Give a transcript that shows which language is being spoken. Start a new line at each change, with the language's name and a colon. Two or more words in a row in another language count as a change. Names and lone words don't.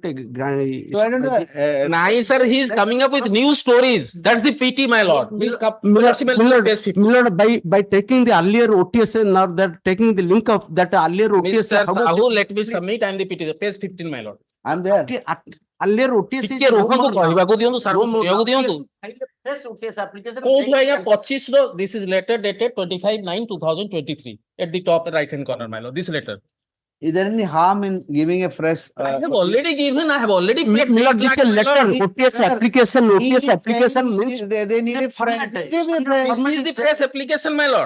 English: So I don't know. Nice, sir, he is coming up with new stories. That's the PT, my lord. He's page 15. Milord, by taking the earlier OTS and now that taking the link of that earlier OTS. Mr. Sahu, let me submit. I am the PT. Page 15, my lord. I'm there. Earlier OTS
Odia: ଟିକେ ରୁହନ୍ତୁ କହିବାକୁ ଦିଅନ୍ତୁ ସାର୍ କହିବାକୁ ଦିଅନ୍ତୁ
English: fresh OTS application.
Odia: କୋଉଠୁ ଆଜ୍ଞା 25 ର
English: this is letter dated 25/9/2023 at the top right hand corner, my lord, this letter. Is there any harm in giving a fresh? I have already given, I have already paid. Milord, this is a letter. OTS application. OTS application means they need a fresh. Give me fresh. This is the press application, my lord.